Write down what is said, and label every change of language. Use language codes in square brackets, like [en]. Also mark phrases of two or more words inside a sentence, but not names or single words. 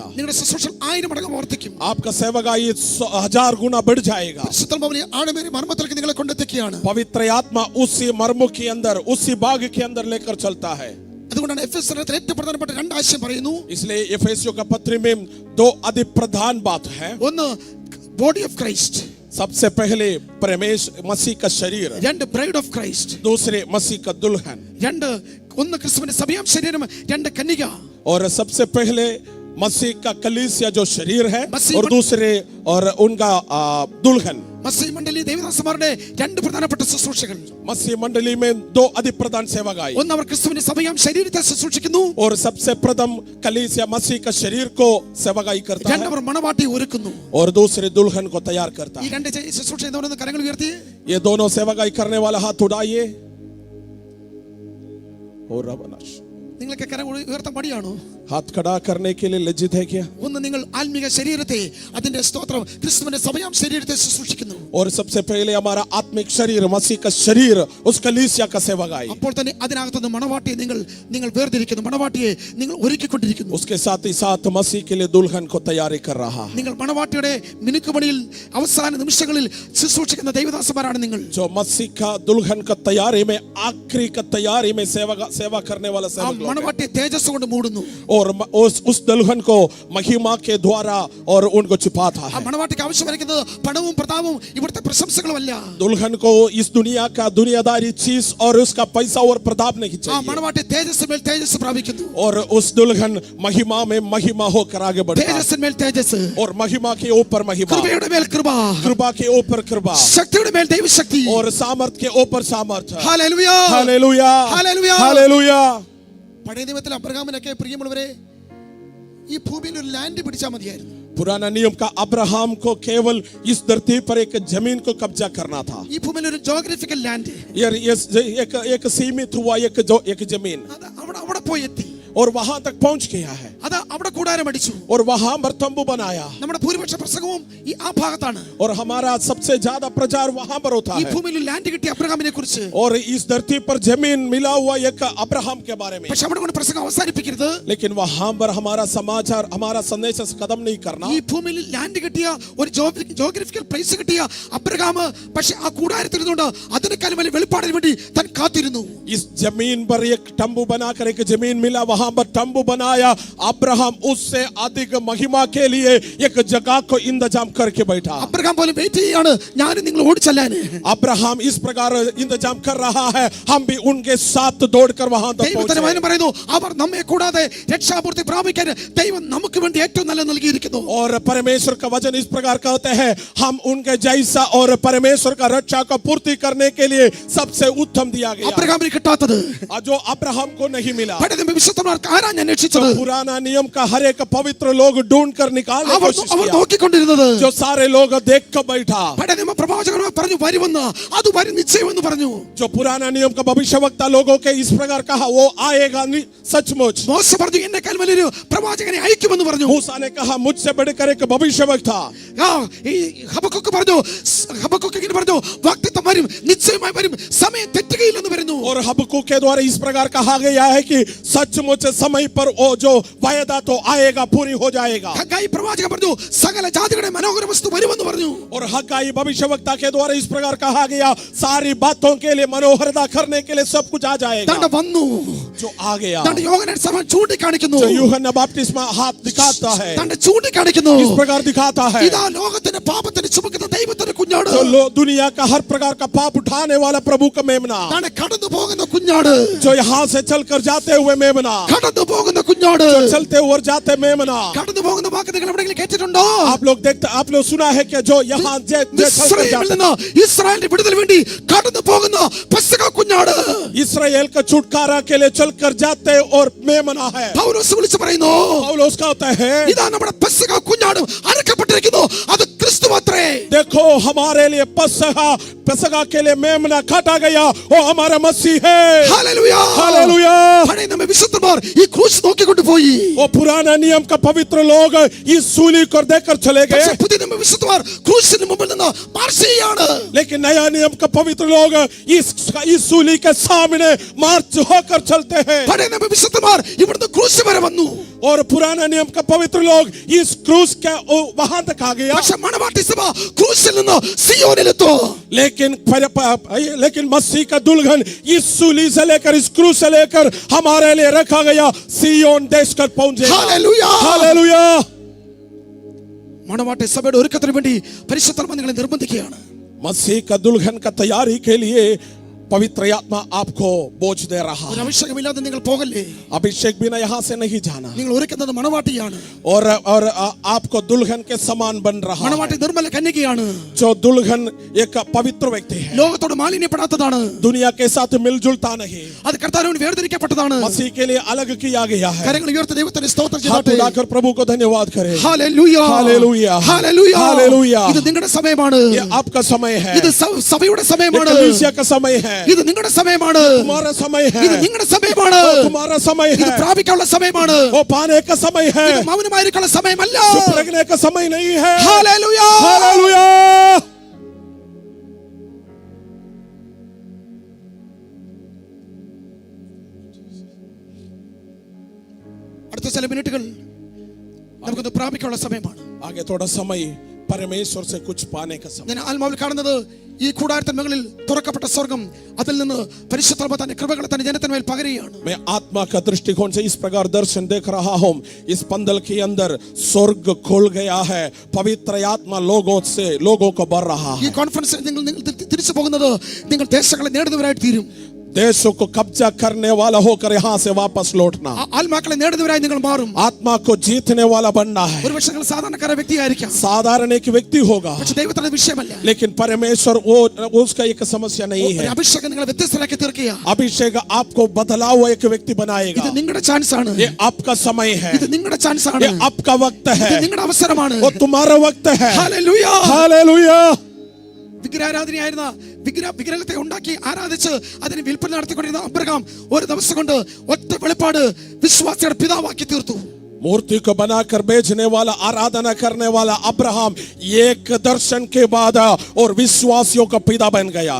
[ml] നിങ്ങളുടെ ശുശ്രൂഷകൾ 1000 മടങ്ങ് വർദ്ധിക്കും. [hi] आपका सेवकाई 1000 गुना बढ़ जाएगा। [ml] പരിശുദ്ധാത്മാവിനെ ആഴമേറിയ മർമ്മത്തിലേക്ക് നിങ്ങളെ കൊണ്ടെത്തിക്കുകയാണ്. [hi] पवित्र आत्मा उसी मर्म के अंदर, उसी बाग के अंदर लेकर चलता है। [ml] അതുകൊണ്ടാണ് എഫെസ്യർ ഏറ്റവും പ്രധാനപ്പെട്ട രണ്ട് ആശയം പറയുന്നു. [hi] इसलिए एफेसियों का पत्र में 2 अति प्रधान बात है। [ml] ഒന്ന് [en] body of Christ, [hi] सबसे पहले परमेश्वर मसीह का शरीर, [ml] രണ്ട് [en] bride of Christ, [hi] दूसरे मसीह का दुल्हन, [ml] രണ്ട് ഒന്ന് ക്രിസ്തുവിന്റെ സഭയാം ശരീരം, രണ്ട് കന്യക. [hi] और सबसे पहले मसीह का कलीसिया जो शरीर है, मसीह और दूसरे और उनका दुल्हन। [ml] മസീഹ് മണ്ഡലി ദേവദാസന്മാരുടെ രണ്ട് പ്രധാനപ്പെട്ട ശുശ്രൂഷകൾ. [hi] मसीह मंडली में 2 अति प्रधान सेवकाई, [ml] ഒന്ന് അവർ ക്രിസ്തുവിന്റെ സഭയാം ശരീരത്തെ ശുശ്രൂഷിക്കുന്നു, [hi] और सबसे प्रथम कलीसिया मसीह का शरीर को सेवकाई करता [ml] രണ്ട് [hi] है, [ml] അവർ മണവാട്ടിയെ ഒരുക്കുന്നു. [hi] और दूसरे दुल्हन को तैयार करता [ml] ഈ [hi] है। [ml] രണ്ട് ശുശ്രൂഷ എന്താണെന്ന് കരങ്ങൾ ഉയർത്തി. [hi] ये दोनों सेवकाई करने वाला हाथ उठाइए। और रबनाश, [ml] നിങ്ങൾക്ക് കരങ്ങൾ ഉയർത്താൻ മടിയാണോ? [hi] हाथ खड़ा करने के लिए लज्जित है क्या? [ml] ഒന്ന് നിങ്ങൾ ആത്മീക ശരീരത്തെ, അതിന്റെ സ്തോത്രം, ക്രിസ്തുവിന്റെ സഭയാം ശരീരത്തെ ശുശ്രൂഷിക്കുന്നു. [hi] और सबसे पहले हमारा आत्मिक शरीर, मसीह का शरीर, उस कलीसिया का सेवकाई, [ml] അപ്പോൾ തന്നെ അതിനകത്തുനിന്ന് മണവാട്ടിയെ നിങ്ങൾ വേർതിരിക്കുന്നു, മണവാട്ടിയെ നിങ്ങൾ ഒരുക്കിക്കൊണ്ടിരിക്കുന്നു. [hi] उसके साथ ही साथ मसीह के लिए दुल्हन को तैयारी कर रहा है। [ml] നിങ്ങൾ മണവാട്ടിയുടെ മിനുക്കുമണിയിൽ അവസാന നിമിഷങ്ങളിൽ ശുശ്രൂഷിക്കുന്ന ദൈവദാസന്മാരാണ് നിങ്ങൾ. [hi] जो मसीह का दुल्हन का तैयारी में, आखिरी का तैयारी में सेवा करने वाला [ml] ആ [hi] सेवक लोग हैं। [ml] മണവാട്ടിയെ തേജസ് കൊണ്ട് മൂടുന്നു. [hi] और उस दुल्हन को महिमा के द्वारा और उनको छुपाता [ml] ആ [hi] है। [ml] മണവാട്ടിക്ക് ആവശ്യമായിരിക്കുന്നത് പണവും പ്രതാപവും ഇവിടുത്തെ പ്രശംസകളുമല്ല. [hi] दुल्हन को इस दुनिया का दुनियादारी चीज और उसका पैसा और प्रताप नहीं [ml] ആ [hi] चाहिए, [ml] മണവാട്ടി തേജസ്സിന്മേൽ തേജസ് പ്രാപിക്കുന്നു. [hi] और उस दुल्हन महिमा में महिमा होकर आगे बढ़ता है, [ml] തേജസ്സിന്മേൽ തേജസ്, [hi] और महिमा के ऊपर महिमा, [ml] കൃപയുടെ മേൽ കൃപ, [hi] कृपा के ऊपर कृपा, [ml] ശക്തിയുടെ മേൽ ദൈവശക്തി. [hi] और सामर्थ के ऊपर सामर्थ। [ml] ഹല്ലേലൂയ, [hi] हालेलुया, [ml] ഹല്ലേലൂയ. [hi] हालेलुया। [ml] പഴയ നിയമത്തിൽ അബ്രഹാമിനൊക്കെ പ്രിയമുള്ളവരെ ഈ ഭൂമിയിൽ ഒരു ലാൻഡ് പിടിച്ചാൽ മതിയായിരുന്നു. [hi] पुराना नियम का अब्राहम को केवल इस धरती पर एक जमीन को कब्जा करना था। [ml] ഈ ഭൂമിയിൽ ഒരു [en] geographical land, [hi] एक सीमित हुआ एक जमीन, [ml] അത് അവിടെ പോയി എത്തി. [hi] और वहां तक पहुंच गया है, [ml] അത് അവിടെ കൂടാരം അടിച്ചു. [hi] और वहां तंबू बनाया, [ml] നമ്മുടെ ഭൂരിപക്ഷ പ്രസംഗവും ഈ ആ ഭാഗത്താണ്. [hi] और हमारा सबसे ज्यादा प्रचार वहां पर होता [ml] ഈ [hi] है, [ml] ഭൂമിയിൽ ലാൻഡ് കിട്ടിയ അബ്രഹാമിനെ കുറിച്ച്. [hi] और इस धरती पर जमीन मिला हुआ एक अब्राहम के बारे में। [ml] പക്ഷെ അവിടെ കൊണ്ട് പ്രസംഗം അവസാനിപ്പിക്കരുത്. [hi] लेकिन वहां पर हमारा समाचार, हमारा संदेश खत्म नहीं करना। [ml] ഈ ഭൂമിയിൽ ലാൻഡ് കിട്ടിയ ഒരു [en] geographical place [ml] കിട്ടിയ അബ്രഹാം പക്ഷെ ആ കൂടാരത്തിൽ ഇരുന്നുകൊണ്ട് അതിനേക്കാളും വലിയ വെളിപ്പാടിന് വേണ്ടി താൻ കാത്തിരുന്നു. [hi] इस जमीन पर एक तंबू बनाकर एक जमीन मिला, वहां पर तंबू बनाया। अब्राहम उससे अधिक महिमा के लिए एक जगह को इंतजाम करके बैठा। [ml] അബ്രഹാം പോലും വെയിറ്റ് ചെയ്യാണ്, ഞാനും നിങ്ങൾ ഓടിച്ചെല്ലാൻ. [hi] अब्राहम इस प्रकार इंतजाम कर रहा है, हम भी उनके साथ दौड़कर वहां तक [ml] ദൈവത്തിന്റെ [hi] पहुंचे। [ml] വചനം പറയുന്നു, അവർ നമ്മെ കൂടാതെ രക്ഷാപൂർത്തി പ്രാപിക്കാൻ ദൈവം നമുക്ക് വേണ്ടി ഏറ്റവും നല്ല നൽകിയിരിക്കുന്നു. [hi] और परमेश्वर का वचन इस प्रकार कहते हैं, हम उनके जैसा और परमेश्वर का रक्षा का पूर्ति करने के लिए सबसे उत्तम दिया गया। [ml] അബ്രഹാമിന് കിട്ടാത്തത് [hi] जो अब्राहम को नहीं मिला, [ml] പഴയ നിയമ വിശുദ്ധന്മാർക്ക് ആരാണ് അന്വേഷിച്ചത്? [hi] पुराना नियम का हर एक पवित्र लोग ढूंढ कर निकालने की कोशिश [ml] അവർ [hi] किया, [ml] നോക്കിക്കൊണ്ടിരുന്നത് [hi] जो सारे लोग देख कर बैठा। [ml] പഴയ നിയമ പ്രവാചകന്മാർ പറഞ്ഞു വരുമെന്ന്, അത് വരും നിശ്ചയമെന്ന് പറഞ്ഞു. [hi] जो पुराना नियम का भविष्यवक्ता लोगों के इस प्रकार कहा, वो आएगा सचमुच। [ml] മോശ പറഞ്ഞു എന്നെക്കാൾ വലിയൊരു പ്രവാചകനെ അയക്കുമെന്ന് പറഞ്ഞു. [hi] मूसा ने कहा, मुझसे बढ़कर एक भविष्यवक्ता। [ml] ഈ ഹബക്കൂക്ക് പറഞ്ഞു, ഹബക്കൂക്ക് ഇങ്ങനെ പറഞ്ഞു, വാഗ്ദത്തം വരും, നിശ്ചയമായി വരും, സമയം തെറ്റുകയില്ലെന്ന് പറഞ്ഞു. [hi] और हबक्कूक के द्वारा इस प्रकार कहा गया है कि सचमुच समय पर वो जो वायदा तो आएगा, पूरी हो जाएगा। [ml] ഹഗ്ഗായി പ്രവാചകൻ പറഞ്ഞു, സകല ജാതികളുടെ മനോഹര വസ്തു വരുമെന്ന് പറഞ്ഞു. [hi] और हग्गाई भविष्यवक्ता के द्वारा इस प्रकार कहा गया, सारी बातों के लिए मनोहरता करने के लिए सब कुछ आ जाएगा। [ml] ദാണ്ട വന്നു, [hi] जो आ गया, [ml] ദാണ്ട യോഹന്നാൻ സഭ ചൂണ്ടിക്കാണിക്കുന്നു, [hi] जो यूहन्ना बपतिस्मा हाथ दिखाता है, [ml] ദാണ്ട ചൂണ്ടിക്കാണിക്കുന്നു, [hi] इस प्रकार दिखाता है, [ml] ഇതാ ലോകത്തിന്റെ പാപത്തിന് ചുമക്കുന്ന ദൈവത്തിന്റെ കുഞ്ഞാട്, [hi] जो दुनिया का हर प्रकार का पाप उठाने वाला प्रभु का मेमना, [ml] ദാണ്ട കടന്നു പോകുന്ന കുഞ്ഞാട്, [hi] जो यहाँ से चलकर जाते हुए मेमना, [ml] കടന്നു പോകുന്ന കുഞ്ഞാട്, [hi] जो चलते हुए जाते मेमना। [ml] കടന്നു പോകുന്ന വാക്ക് നിങ്ങൾ എവിടെയെങ്കിലും കേട്ടിട്ടുണ്ടോ? [hi] आप लोग सुना है कि जो यहाँ [ml] മിസ്രയീമിൽ നിന്ന് ഇസ്രായേലിന്റെ വിടുതൽ വേണ്ടി കടന്നു പോകുന്ന പെസഹ കുഞ്ഞാട്, [hi] इस्राएल का छुटकारा के लिए चलकर जाते और मेमना है। [ml] പൗലോസ് വിളിച്ചു പറയുന്നു, [hi] पौलुस कहता है, [ml] ഇതാ നമ്മുടെ പെസഹ കുഞ്ഞാട് അറക്കപ്പെട്ടിരിക്കുന്നു, അത് ക്രിസ്തുവത്രേ. [hi] देखो हमारे लिए पसगा के लिए मेमना काटा गया, वो हमारा मसीह है। [ml] ഹല്ലേലൂയ. [hi] हालेलुया। [ml] പഴയ നിയമ വിശുദ്ധന്മാർ ഈ ക്രൂശ് നോക്കിക്കൊണ്ട് പോയി. [hi] वो पुराना नियम का पवित्र लोग इस सूली को देखकर चले गए, [ml] പക്ഷേ പുതിയ നിയമ വിശുദ്ധന്മാർ ക്രൂശിന് മുമ്പിൽ നിന്ന് മാർച്ച് ചെയ്യാണ്. [hi] लेकिन नया नियम का पवित्र लोग इस सूली के सामने मार्च होकर चलते हैं। [ml] പഴയ നിയമ വിശുദ്ധന്മാർ ഇവിടുന്ന് ക്രൂശ് വരെ വന്നു. [hi] और पुराना नियम का पवित्र लोग इस क्रूस के वहां तक आ गया, [ml] പക്ഷേ മണവാട്ടി സഭ ക്രൂശിൽ നിന്ന് സിയോനിലെത്തോ. [hi] लेकिन मसीह का दुल्हन इस सूली से लेकर, इस क्रूस से लेकर हमारे लिए रखा गया सियोन देश तक पहुंचे। [ml] ഹല്ലേലൂയ. [hi] हालेलुया। [ml] മണവാട്ടി സഭയുടെ ഒരുക്കത്തിന് വേണ്ടി പരിശുദ്ധാത്മാവ് നിങ്ങളെ നിർബന്ധിക്കുകയാണ്. [hi] मसीह का दुल्हन का तैयारी के लिए पवित्र आत्मा आपको बोझ दे रहा [ml] ഒരു [hi] है। [ml] അഭിഷേകമില്ലാതെ നിങ്ങൾ പോകല്ലേ. [hi] अभिषेक बिना यहाँ से नहीं जाना, [ml] നിങ്ങൾ ഒരുക്കുന്നത് മണവാട്ടിയാണ്. [hi] और आपको दुल्हन के समान बन रहा [ml] മണവാട്ടി [hi] है। [ml] നിർമ്മല കന്യകയാണ്. [hi] जो दुल्हन एक पवित्र व्यक्ति है, [ml] ലോകത്തോട് മാലിന്യപ്പെടാത്തതാണ്. [hi] दुनिया के साथ मिलजुलता नहीं, [ml] അത് കർത്താവിന് വേർതിരിക്കപ്പെട്ടതാണ്. [hi] मसीह के लिए अलग किया गया है। [ml] കരങ്ങൾ ഉയർത്തി ദൈവത്തിന് സ്തോത്രം [hi] हाथ [ml] ചെയ്യട്ടെ. [hi] उठाकर प्रभु को धन्यवाद करें। [ml] ഹല്ലേലൂയ. [hi] हालेलुया। [ml] ഹല്ലേലൂയ. [hi] हालेलुया। [ml] ഇത് നിങ്ങളുടെ സമയമാണ്. [hi] ये आपका समय है, [ml] ഇത് സഭയുടെ [hi] ये [ml] സമയമാണ്. [hi] कलीसिया का समय है, [ml] ഇത് നിങ്ങളുടെ സമയമാണ്. [hi] तुम्हारा समय है, [ml] ഇത് നിങ്ങളുടെ സമയമാണ്. [hi] तुम्हारा समय [ml] ഇത് [hi] है, [ml] പ്രാപിക്കാനുള്ള സമയമാണ്. [hi] वो पाने का समय है, [ml] ഇത് മൗനമായിരിക്കാനുള്ള സമയമല്ല. [hi] चुप लगने का समय नहीं है। [ml] ഹല്ലേലൂയ. [hi] हालेलुया। [ml] അടുത്ത ചില മിനിറ്റുകൾ നമുക്കൊന്ന് പ്രാപിക്കാനുള്ള സമയമാണ്. [hi] आगे थोड़ा समय परमेश्वर से कुछ पाने का समय। [ml] ഞാൻ ആത്മാവിൽ കാണുന്നത് ഈ കൂടാരത്തിന് മുകളിൽ തുറക്കപ്പെട്ട സ്വർഗം, അതിൽ നിന്ന് പരിശുദ്ധാത്മാവ് തന്റെ കൃപകളെ തന്റെ ജനത്തിന് മേൽ പകരുകയാണ്. [hi] मैं आत्मा का दृष्टिकोण से इस प्रकार दर्शन देख रहा हूं, इस पंदल के अंदर स्वर्ग खुल गया है, पवित्र आत्मा लोगों को भर रहा [ml] ഈ [hi] है। [ml] കോൺഫറൻസിൽ നിങ്ങൾ തിരിച്ചു പോകുന്നത് നിങ്ങൾ ദേശങ്ങളെ നേടുന്നവരായിട്ട് തീരും. [hi] देशों को कब्जा करने वाला होकर यहाँ से वापस लौटना, [ml] ആത്മാക്കളെ നേടുന്നവരായി നിങ്ങൾ മാറും. [hi] आत्मा को जीतने वाला बनना है। [ml] ഒരുപക്ഷെ നിങ്ങൾ സാധാരണക്കാര വ്യക്തിയായിരിക്കാം, [hi] साधारण एक व्यक्ति होगा, [ml] പക്ഷെ ദൈവത്തിന്റെ വിഷയമല്ല. [hi] लेकिन परमेश्वर वो उसका एक समस्या नहीं [ml] ഒരു [hi] है। [ml] അഭിഷേകം നിങ്ങളെ വ്യത്യസ്തരാക്കി തീർക്കുക. [hi] अभिषेक आपको बदला हुआ एक व्यक्ति बनाएगा। [ml] ഇത് നിങ്ങളുടെ ചാൻസ് ആണ്. [hi] ये आपका समय है, [ml] ഇത് നിങ്ങളുടെ ചാൻസ് ആണ്. [hi] ये आपका वक्त है, [ml] ഇത് നിങ്ങളുടെ അവസരമാണ്. [hi] वो तुम्हारा वक्त है। [ml] ഹല്ലേലൂയ. [hi] हालेलुया। [ml] വിഗ്രഹാരാധനയായിരുന്ന വിഗ്രഹത്തെ ഉണ്ടാക്കി ആരാധിച്ച് അതിന് വിൽപ്പന നടത്തിക്കൊണ്ടിരുന്ന അബ്രഹാം ഒരു ദിവസം കൊണ്ട് ഒറ്റ വെളിപ്പാട് വിശ്വാസിയുടെ പിതാവാക്കി തീർത്തു. [hi] मूर्ति को बनाकर बेचने वाला, आराधना करने वाला अब्राहम एक दर्शन के बाद और विश्वासियों का पिता बन गया।